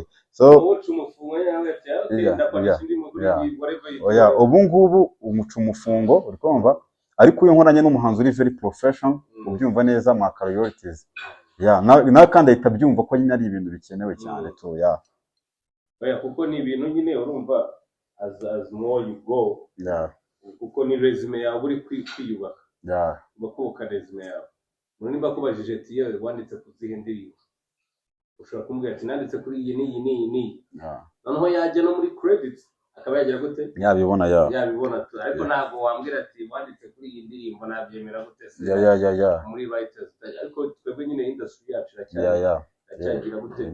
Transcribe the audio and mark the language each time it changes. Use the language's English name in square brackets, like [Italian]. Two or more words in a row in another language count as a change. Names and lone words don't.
[Kinyarwanda] So ubu ngubu umuca umufungo uri kumva, ariko uyu nkoranye n'umuhanzi uri [English] very professional [Kinyarwanda] ubyumva neza mu royalties na kandi ahita byumva ko nyine ari ibintu bikenewe cyane to kuko ni ibintu nyine urumva [English] as more you go [Kinyarwanda] kuko ni resume yawe uri kwiyubaka bakuka resume yawe. Nimba kubajije ati yewe wanditse kuzihe ndirimbo, ushobora kumbwira ati nanditse kuri iyi n'iyi noneho yajya no muri credits akaba yagira gute yabibona yabibona, ariko ntabwo wambwira ati wanditse kuri iyi ndirimbo nabyemera gute se muri writers, ariko twebwe nyine industry yacu iracyagira gute